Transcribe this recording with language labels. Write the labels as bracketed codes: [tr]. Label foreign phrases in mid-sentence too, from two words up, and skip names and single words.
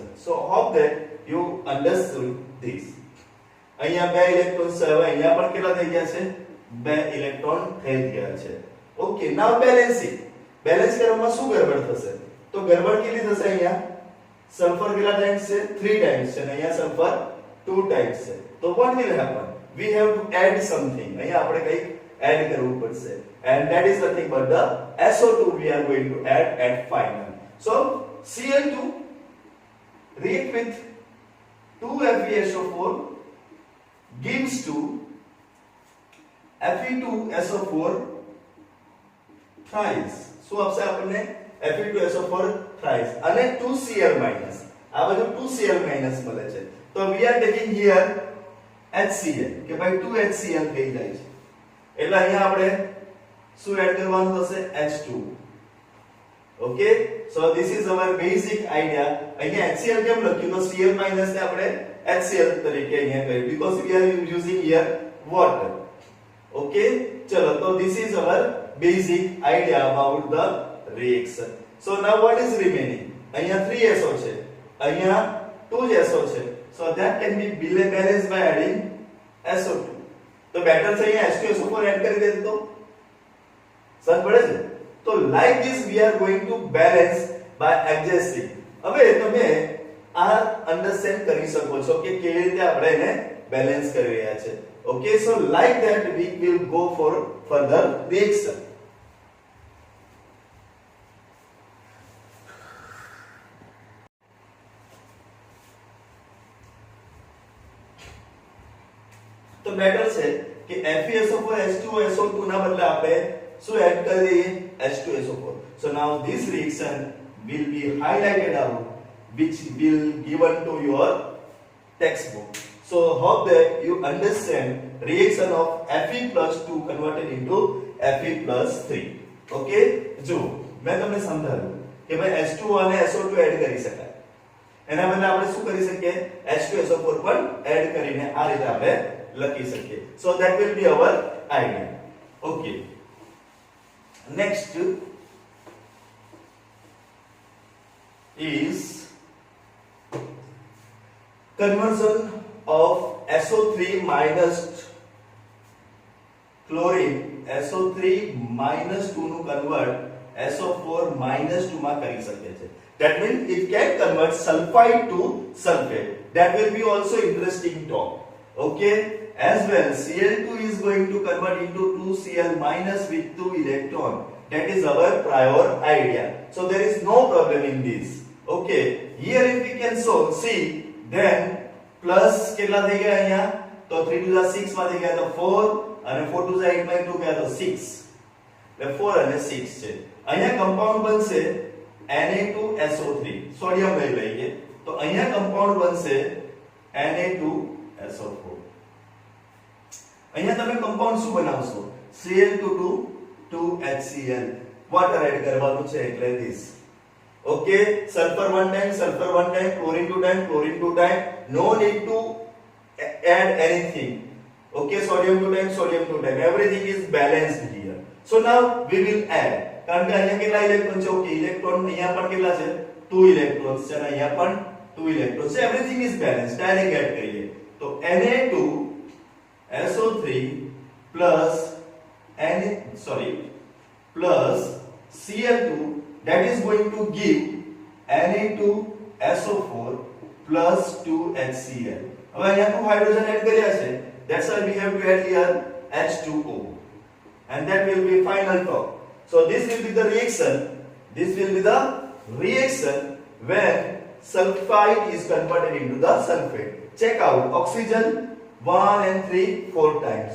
[en] So hope that you understood this. [gu] અહીંયા 2 ઇલેક્ટ્રોન છે. હવે અહીંયા પણ કેટલા થઈ ગયા છે? 2 ઇલેક્ટ્રોન થઈ ગયા છે. [en] okay, now balancing. [gu] બેલેન્સ કરવામાં શું ગડબડ થશે? તો ગડબડ કેટલી થશે? અહીંયા સલ્ફર કેટલા ટાઈમ્સ છે? 3 ટાઈમ્સ છે અને અહીંયા સલ્ફર 2 ટાઈમ્સ છે. તો [en] what will happen? We have to add something. [gu] અહીંયા આપણે કંઈક એડ કરવું પડશે. [en] And that is nothing but the SO2 we are going to add at final. So Cl2 react with 2FeSO4 gives to Fe2SO4 thrice. [gu] શું આપશે આપણને? [en] Fe2SO4 thrice અને 2Cl minus. [gu] આ બધું 2Cl minus મળે છે. તો [en] we are taking here HCl [gu] કે ભાઈ 2HCl થઈ જાય છે. એટલે અહીંયા આપણે શું એડ કરવાનું થશે? H2. [en] okay, so this is our basic idea. [gu] અહીંયા HCl કેમ લખ્યું? તો Cl માઈનસ ને આપણે HCl તરીકે અહીંયા કર્યું [en] because we are using here water. ઓકે, [gu] ચલો તો [en] this is our basic idea about the reaction. So now what is remaining? [gu] અહીંયા 3SO છે. અહીંયા 2SO છે. [en] So that can be balanced by adding SO2. [gu] તો બેટર છે અહીંયા H2SO4 એડ કરી દે તો સર પડે છે. તો [en] like this we are going to balance by adjusting. [gu] હવે તમે આ અન્ડરસ્ટેન્ડ કરી શકો છો કે કેવી રીતે આપણે એને બેલેન્સ કરી રહ્યા છે. [en] okay, so like that we will go for further reaction. [gu] તો બેટર છે કે FeSO4 H2SO2 ના બદલે આપણે શું એડ કરી દઈએ? H2SO4. [en] So now this reaction will be highlighted out which will given to your textbook. So hope that you understand reaction of Fe+2 converted into Fe+3. [gu] Okay, જો મેં તમને સમજાવ્યું કે ભાઈ H2 અને SO2 એડ કરી શકાય. એના બદલે આપણે શું કરી શકીએ? H2SO4 પણ એડ કરીને આ રીતે આપણે લખી શકીએ. [en] So that will be our idea. Okay, next is conversion of SO3 minus chlorine SO3 minus 2 [gu] નું કન્વર્ટ SO4 minus 2 માં કરી શકે છે. [en] That means it can convert sulfide to sulfate. That will be also interesting talk. Okay, as well Cl2 is going to convert into 2Cl minus with 2 electron. That is our prior idea. So there is no problem in this. Okay, here if we can see then plus [gu] કેટલા થઈ ગયા અહીંયા? તો 3 to the 6 માં થઈ ગયા તો 4 અને 4 to the 8 માં 2 ગયા તો 6. એટલે 4 અને 6 છે. અહીંયા કમ્પાઉન્ડ બનશે Na2SO3. સોડિયમ લઈ લઈએ તો અહીંયા કમ્પાઉન્ડ બનશે Na2SO4. અહીંયા તમે કમ્પાઉન્ડ શું બનાવશો? Cl2 2HCl. વોટર એડ કરવાનું છે એટલે this. [en] Okay, sulfur 1 time, chlorine 2 time, chlorine 2 time. No need to add anything. Okay, sodium 2 time, sodium 2 time. Everything is balanced here. So now we will add. [gu] કારણ કે અહીંયા કેટલા ઇલેક્ટ્રોન છે? ઓકે, ઇલેક્ટ્રોન અહીંયા પણ કેટલા છે? 2 ઇલેક્ટ્રોન્સ છે અને અહીંયા પણ 2 ઇલેક્ટ્રોન્સ છે. [en] everything is balance. [gu] ડાયરેક્ટ એડ કરીએ તો [en] Na2SO3 plus plus Cl2, that is going to give Na2SO4 plus 2HCl. [gu] હવે અહીંયા 2 હાઇડ્રોજન એડ કર્યા છે. [en] That's why we have to add here H2O, and that will be final top. So this will be the reaction. This will be the reaction when sulfide is converted into the sulfate. Check out oxygen 1 and 3 4 times.